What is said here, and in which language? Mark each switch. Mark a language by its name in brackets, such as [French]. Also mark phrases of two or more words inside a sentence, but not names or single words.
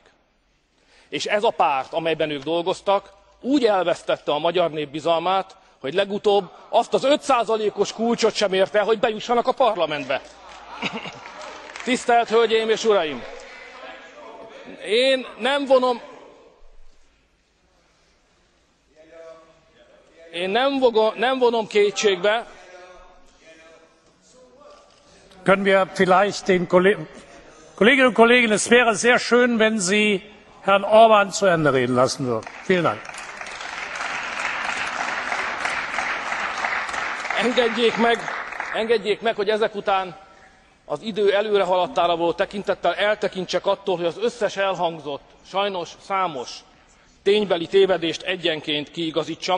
[Hungarian] És ez a párt, amelyben ők dolgoztak, úgy elvesztette a magyar nép bizalmát, hogy legutóbb azt az 5%-os kulcsot sem érte el, hogy bejussanak a parlamentbe. Tisztelt Hölgyeim és Uraim! Én nem vonom kétségbe. [German] Können wir vielleicht den Kolleginnen und Kollegen, es wäre sehr schön, wenn Sie Herrn Orbán zu Ende reden lassen würden. Vielen Dank. [Hungarian] Engedjék meg, hogy ezek után az idő előrehaladtára való tekintettel eltekintsek attól, hogy az összes elhangzott, sajnos számos ténybeli tévedést egyenként kiigazítsam.